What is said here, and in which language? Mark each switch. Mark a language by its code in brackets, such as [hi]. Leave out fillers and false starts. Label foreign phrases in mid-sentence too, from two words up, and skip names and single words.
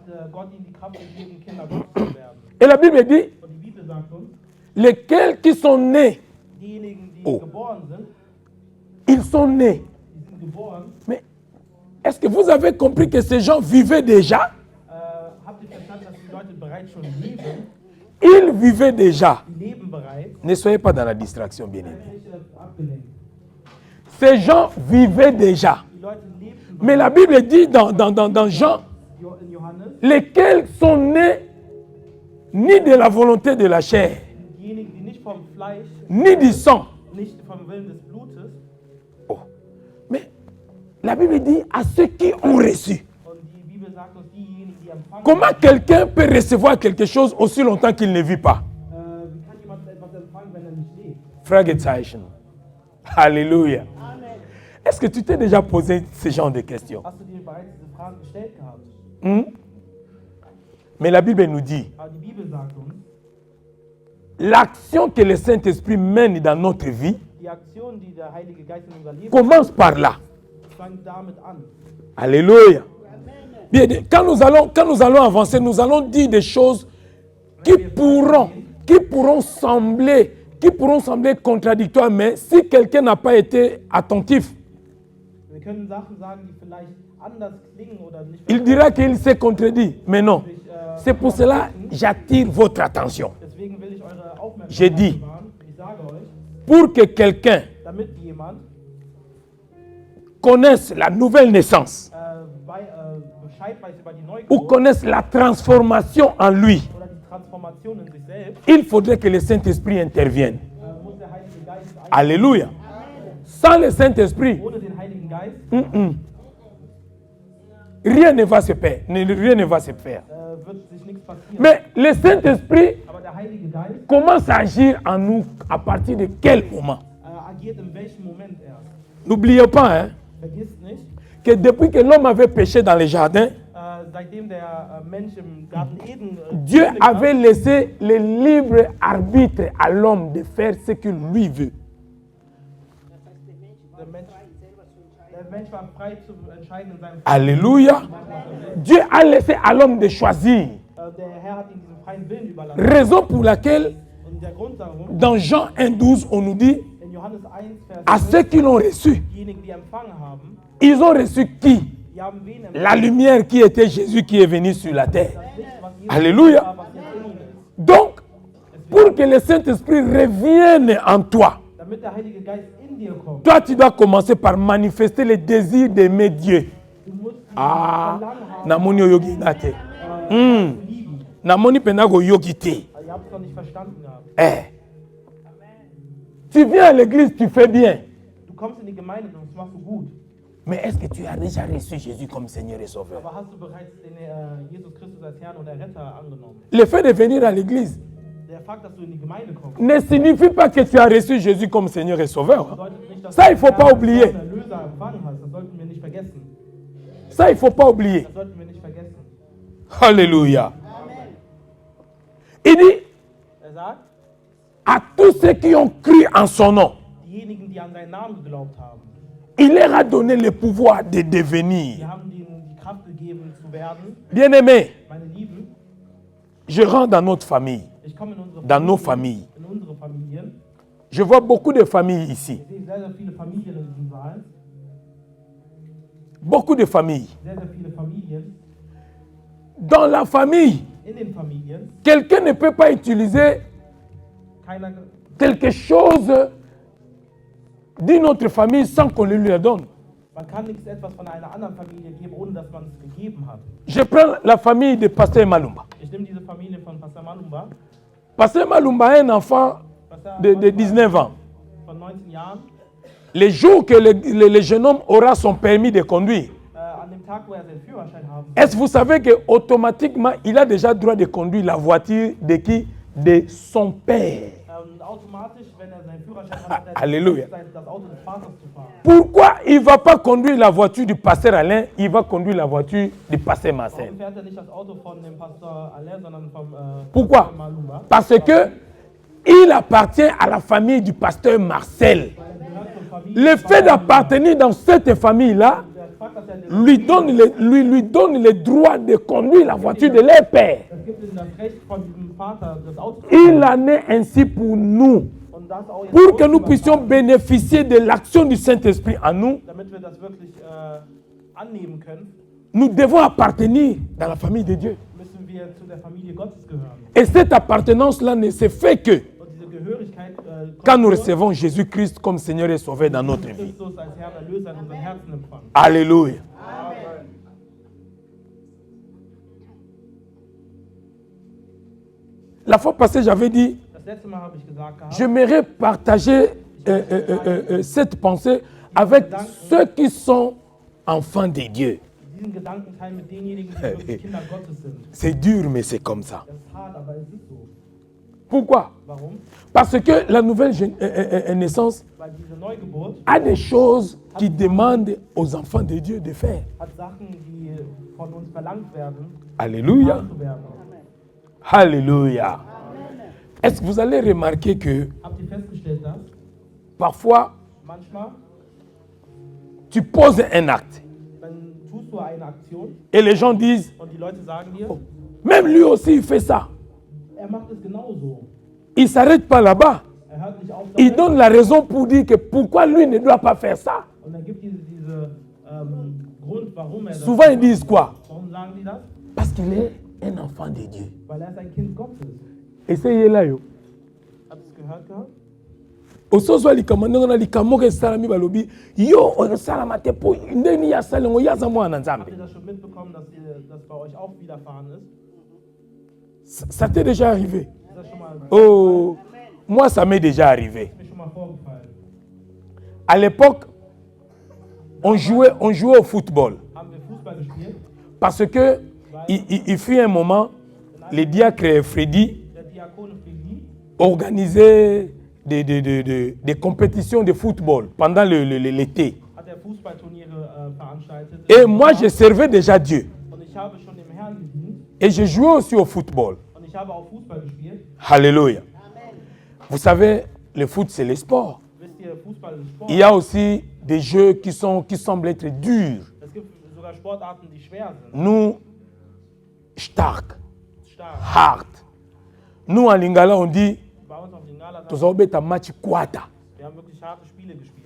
[fr] Et la Bible dit, lesquels qui sont nés, ils sont nés. Mais est-ce que vous avez compris que ces gens vivaient déjà? [de] Leute bereits schon leben, [fr] Ils vivaient déjà. [de] die leben bereits, [fr] Ne soyez pas dans la distraction, bien-aimés. [de] nicht abgelenkt. [fr] Ces gens vivaient déjà. [de] Die Leute lebten [fr] Mais la Bible dit dans Jean, [de] in Johannes, [fr] lesquels sont nés ni de la volonté de la chair, [de] diejenigen, die nicht vom Fleisch, [fr] ni du sang. [de] nicht vom Willen des Blutes, Oh. [fr] Mais la Bible dit à ceux qui ont reçu. [de] und die Bibel sagt uns diejenigen, die empfangen. [fr] Comment quelqu'un peut recevoir quelque chose aussi longtemps qu'il ne vit pas? [de] Wie kann jemand etwas empfangen, wenn nicht lebt? Fragezeichen. [fr] Alléluia. Est-ce que tu t'es déjà posé ce genre de questions? [de] Hast du dir bereits diese Fragen gestellt gehabt? [fr] Mais la Bible nous dit, [de] Aber die Bibel sagt uns, [fr] l'action que le Saint-Esprit mène dans notre vie [de] die Aktion, die der Heilige Geist in unser Leben [fr] commence par là. [de] fängt damit an. [fr] Alléluia. Bien, quand nous allons avancer, nous allons dire des choses qui pourront sembler contradictoires, mais si quelqu'un n'a pas été attentif, [de] Wir können Sachen sagen, die vielleicht anders klingen oder nicht. [fr] il dira qu'il s'est contredit. Mais non. C'est pour cela que j'attire votre attention. [de] Deswegen will ich eure [fr] J'ai [de] Aufmerksamkeit [fr] dit. [de] bewahren. Ich sage euch, [fr] Pour que quelqu'un [de] damit jemand [fr] connaisse la nouvelle naissance [de] Bescheid weiß über die [fr] ou [de] Neugeburt [fr] connaisse la transformation en lui, [de] oder die Transformation in sich selbst, [fr] il faudrait que le Saint-Esprit intervienne. [de] muss der Heilige Geist [fr] Alléluia. Sans le Saint-Esprit, [de] ohne den Heiligen Geist [fr] rien ne va se faire. Rien ne va se faire. [de] wird sich nichts passieren. [fr] Mais le Saint-Esprit [de] Aber der Heilige Geist [fr] commence à agir en nous à partir de quel moment? [de] agiert in welchem Moment erst. [fr] N'oubliez pas hein, [de] Vergisst nicht, [fr] que depuis que l'homme avait péché dans le jardin, [de] seitdem der Mensch im Garten Eden [fr] Dieu [de] gesündigt hat, [fr] avait laissé le libre arbitre à l'homme de faire ce qu'il lui veut. [de] der Mensch war frei zu entscheiden in seinem [fr] Alléluia. Dieu a laissé à l'homme de choisir. [de] Der Herr hat ihm diesen freien Willen überlassen. [fr] Raison pour laquelle, [de] Und der Grund darum, [fr] dans Jean 1,12, on nous dit, [de] in Johannes 1, [fr] Vers à ceux qui l'ont reçu, [de] diejenigen, die empfangen haben, [fr] ils ont reçu qui? [de] die haben wen empfangen? [fr] La lumière qui était Jésus qui est venu sur la terre. [de] Das Licht, was Jesus [fr] Alléluia. [de] war, was jetzt in ihm ist. [fr] Donc, pour que le Saint-Esprit revienne en toi, [de] Damit der Heilige Geist in dir kommt, [fr] toi tu dois commencer par manifester le désir d'aimer Dieu. [de] du musst Ah, Verlangen haben, [ln] namoni yogi nate. [de] zu lieben. [ln] Namoni penago yogi te. [de] Aber ihr habt es noch nicht verstanden gehabt. Eh. [fr] Tu viens à l'église, tu fais bien. [de] Du kommst in die Gemeinde und das machst du gut. [fr] Mais est-ce que tu as déjà reçu Jésus comme Seigneur et Sauveur? [de] Aber hast du bereits den Jesus Christus als Herrn und Erretter angenommen? [fr] Le fait de venir à l'église [de] Der Fakt, dass du in die Gemeinde kommst, [fr] ne signifie pas que tu as reçu Jésus comme Seigneur et Sauveur. [de] bedeutet nicht, dass [fr] Ça, [de] du [fr] il faut [de] den [fr] pas [de] Herrn [fr] oublier. [de] als Erlöser empfangen hast. Das sollten wir nicht vergessen. [fr] Ça, il ne faut pas oublier. [de] Das sollten wir nicht vergessen. [fr] Alléluia. Il dit [de] Sagt, [fr] à tous ceux qui ont cru en son nom, [de] diejenigen, die an seinen Namen geglaubt haben, [fr] il leur a donné le pouvoir de [de] die [fr] devenir. [de] haben ihnen die Kraft gegeben zu werden. [fr] Bien-aimés, [de] Meine Lieben, [fr] je rentre dans notre famille, [de] ich komme in unsere [fr] dans nos familles. [de] in unsere Familien. [fr] Je vois beaucoup de familles ici. [de] Ich sehe sehr, sehr viele Familien in diesem Saal. [fr] Beaucoup de familles. [de] Sehr, sehr viele Familien. [fr] Dans la famille, [de] In den Familien. [fr] quelqu'un ne peut pas utiliser [de] Keiner, [fr] quelque chose d'une autre famille sans qu'on le lui donne. [de] man kann nichts etwas von einer anderen Familie geben, ohne dass man es gegeben hat. [fr] Je prends la famille de Pasteur Malumba. [de] Ich nehme diese Familie von Pastor Malumba. [fr] Pasteur Malumba a un enfant [de] Pastor [fr] de [de] Malumba [fr] 19 ans. [de] von 19 Jahren. [fr] Le jour que le jeune homme aura son permis de conduire, [de] An dem Tag, wo seinen Führerschein haben [fr] est-ce que vous savez qu'automatiquement, il a déjà droit de conduire la voiture de qui? De son père. [de] automatisch, wenn seinen Führerschein hat, hat er [fr] Alléluia. [de] das Auto des Vaters zu fahren. [fr] Pourquoi il ne va pas conduire la voiture du pasteur Alain, il va conduire la voiture du pasteur Marcel? [de] Warum fährt er nicht das Auto von dem Pastor Alain, sondern vom [fr] Pourquoi? [de] Pastor Malumba? [fr] Parce que il appartient à la famille du pasteur Marcel. [de] Er gehört zur Familie [fr] Le fait d'appartenir dans cette famille-là [de] Der Fakt, dass er den- [fr] lui donne le droit de conduire la voiture de leur père. [de] das gibt ihm das Recht von diesem Vater, das Auto zu [fr] Il [de] fahren. [fr] en est ainsi pour nous. [de] Und das auch jetzt [fr] Pour que nous [de] ausüben [fr] puissions [de] kann, [fr] bénéficier de l'action du Saint-Esprit en nous, [de] damit wir das wirklich annehmen können, [fr] nous devons appartenir dans la famille de Dieu. [de] müssen wir zu der Familie Gottes gehören. [fr] Et cette appartenance-là ne se fait que [de] Und diese Gehörigkeit [fr] quand nous [de] kommt nur, [fr] recevons Jésus-Christ comme Seigneur et Sauveur dans notre vie. [de] Christus als Herrn und Erlöser in unseren Herzen empfangen. [fr] Alléluia. La fois passée, j'avais dit, [de] Das letzte Mal habe ich gesagt gehabt, [fr] j'aimerais partager cette pensée avec ceux qui sont enfants de Dieu. [de] diesen Gedanken teilen mit denjenigen, die wirklich Kinder Gottes sind. [fr] C'est dur, mais c'est comme ça. [de] Das ist hart, aber es ist so. [fr] Pourquoi? [de] Warum? [fr] Parce que la nouvelle naissance [de] Weil diese Neugeburt [fr] a des choses qui demandent aux enfants de Dieu de faire. [de] hat Sachen, die von uns verlangt werden, [fr] Alléluia. [de] getan zu werden. [fr] Alléluia. Est-ce que vous allez remarquer que [de] Habt ihr festgestellt, dass [fr] parfois [de] manchmal, [fr] tu poses un acte [de] dann tust du eine Aktion [fr] et les gens disent, [de] und die Leute sagen dir, [fr] même lui aussi il fait ça. [de] macht es genauso. [fr] Il ne s'arrête pas là-bas. [de] Hört nicht auf [fr] Il [de] damit [fr] donne la raison pour dire que pourquoi lui ne doit pas faire ça. [de] und dann gibt diese Grund, warum das [fr] Souvent ils disent quoi? [de] Warum sagen die das? [fr] Parce qu'il est un enfant de Dieu. [de] Weil ist ein Kind Gottes. [fr] Essayez là yo. [de] Habt ihr es gehört gehabt? [ln] Osozwa likambo ndenge na likambo ke salami balobi yo osalama te po ndeni ya salengo ya za mwana [de] Habt [ln] nzambe. [de] ihr das schon mitbekommen, dass das bei euch auch widerfahren ist? [fr] Ça t'est déjà arrivé? [de] Ist das schon mal, [fr] Oh, moi ça m'est déjà arrivé. [de] ist mir schon mal vorgefallen? [fr] À l'époque, on jouait au football [de] Haben wir Fußball gespielt? [fr] parce que il fut un moment, les diacres Freddy [de] Der Diakon Freddy [fr] organisait des compétitions de football pendant l'été. [de] hat der Fußballturniere veranstaltet. [fr] Et moi, je servais déjà Dieu. [de] Und ich habe schon dem Herrn gedient [fr] Et je jouais aussi au football. [de] und ich habe auch Fußball gespielt. [fr] Alléluia. Vous savez, le foot, c'est le sport. [de] Wisst ihr, Fußball ist Sport. [fr] Il y a aussi des jeux qui semblent être durs. [de] Es gibt sogar Sportarten, die schwer sind. [fr] Nous, stark, [de] Stark. [en] hard. [fr] Nous, en Lingala, on dit, [de] Bei uns auf den Ngala, [fr] nous avons un match quata. [de] wir haben wirklich harte Spiele gespielt.